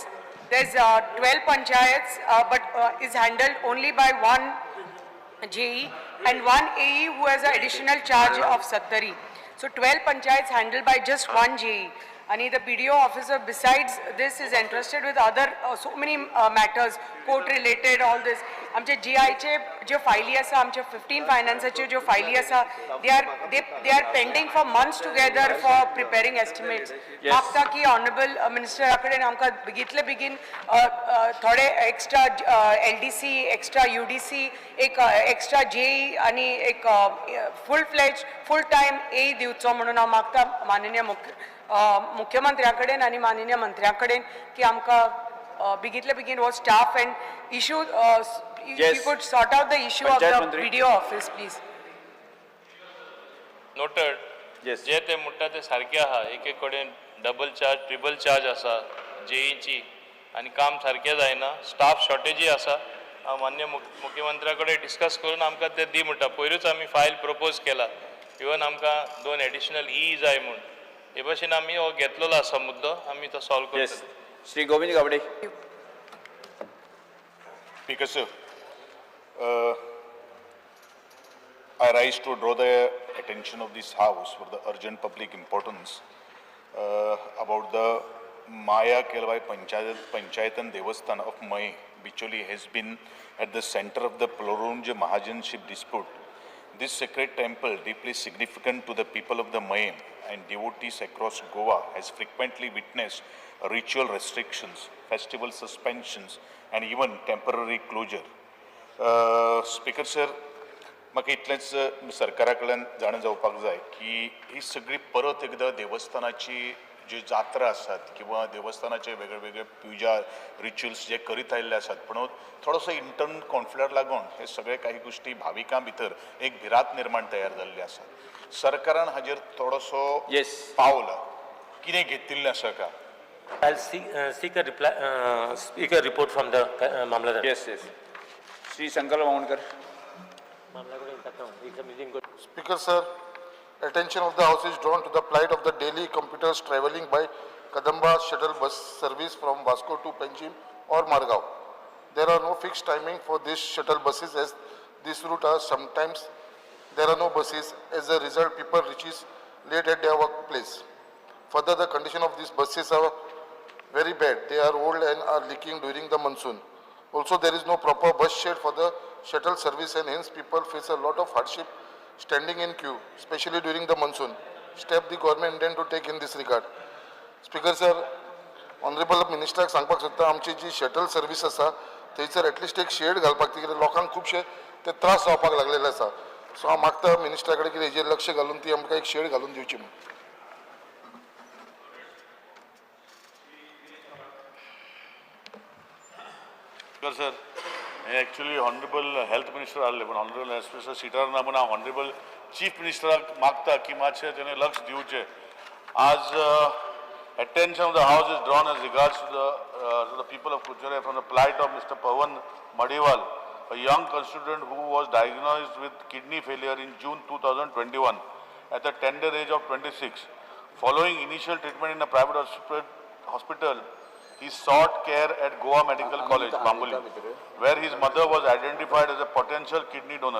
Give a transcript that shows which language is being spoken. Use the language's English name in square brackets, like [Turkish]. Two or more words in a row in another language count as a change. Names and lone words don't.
[English] There's 12 panchayats, but is handled only by one JE and one AE who has an additional charge of Sattari. So 12 panchayats handled by just one JE. And the BDO officer besides this is entrusted with other so many matters, court related, all this. [Konkani] आमचे GI चे जो फायली आसा, आमचे 15 फायनान्साचे जो फायली आसा, [English] they are pending for months together for preparing estimates. [Konkani] मागता की [English] honorable minister [Konkani] कडेन आमकां बेगीतले बेगीन थोडे [English] extra LDC, extra UDC, [Konkani] एक [English] extra JE [Konkani] आणि एक [English] full fledged full time AE [Konkani] दिवचो म्हणून हांव मागता माननीय मुख्यमंत्र्या कडेन आणि माननीय मंत्र्या कडेन की आमकां बेगीतले बेगीन हो [English] staff and issue Yes. you could sort out the issue of Panchayat the Mantri. BDO office, please. नोटेड Yes. [Konkani] जे ते म्हणटा ते सारखे आहा एक कडेन [English] double charge triple charge [Konkani] आसा जेईची आनी काम सारकें जायना [English] staff shortage [Konkani] आसा हांव मान्य मुख्यमंत्र्या कडेन डिस्कस करून आमकां ते दी म्हणटा पयरूच आमी फायल प्रपोज केला इवन आमकां 2 एडिशनल ई जाय म्हूण हे भशेन आमी हो घेतलेलो आसा मुद्दो आमी तो सॉल्व [English] येस [Konkani] करतले श्री गोविंद गावडे [English] Speaker, sir, I rise to draw the attention of this House for the urgent public importance about the Maya Kelvai Panchayatan Devasthan of May, Bicholi has been at the center of the Plorunj Mahajanship dispute. This sacred temple, deeply significant to the people of the May and devotees across Goa, has frequently witnessed ritual restrictions, festival suspensions, and even temporary closure. Speaker, sir, [Konkani] म्हाका इतलेंच सरकारा कडल्यान जाण जावपाक जाय की ही सगळी परत एकदा देवस्थानाची जी जात्रा आसात किंवा देवस्थानाचे वेगळे वेगळे पुजा रिच्युअल्स जे करीत आयिल्ले आसात पूण थोडोसो [English] internal conflict [Konkani] लागून हे सगळे काही गोष्टी भाविकां भितर एक भिरांत निर्माण तयार जाल्ली आसा सरकारान हाजेर थोडोसो पावल कितें घेतिल्लें आसा का [English] I'll seek a reply, speak a report from the Mamladar. येस येस श्री शंकर मावणकर Speaker, sir, attention of the House is drawn to the plight of the daily commuters travelling by Kadamba shuttle bus service from Vasco to Panjim or Margao. There are no fixed timing for these shuttle buses as this route are sometimes there are no buses. As a result, people reaches late at their workplace. Further, the condition of these buses are very bad. They are old and are leaking during the monsoon. Also, there is no proper bus shed for the shuttle service and hence people face a lot of hardship standing in queue, especially during the monsoon. Step the government intend to take in this regard. Speaker, sir, Honorable Minister [Konkani] सांगपाक सोदता आमची जी [English] shuttle service [Konkani] आसा थंयसर एटलिस्ट एक शेड घालपाक कित्याक लोकांक खुबशे ते त्रास जावपाक लागलेले आसा सो हांव मागता मिनिस्टरा कडेन कितें हेजेर लक्ष घालून ती आमकां एक शेड घालून दिवची म्हणून [English] sir actually honorable health minister [Konkani] आसले पण [English] honorable health minister [Konkani] सिटार ना म्हणून हांव [English] honorable chief minister [Konkani] मागता की मातशें तेणें लक्ष दिवचें आज [English] attention of the House is drawn as regards to the people of Kuchare from the plight of Mr. Pawan Madiwal, a young constituent who was diagnosed with kidney failure in June 2021 at the tender age of 26. Following initial treatment in a private hospital, he sought care at Goa Medical College, Bambuli, where his mother was identified as a potential kidney donor.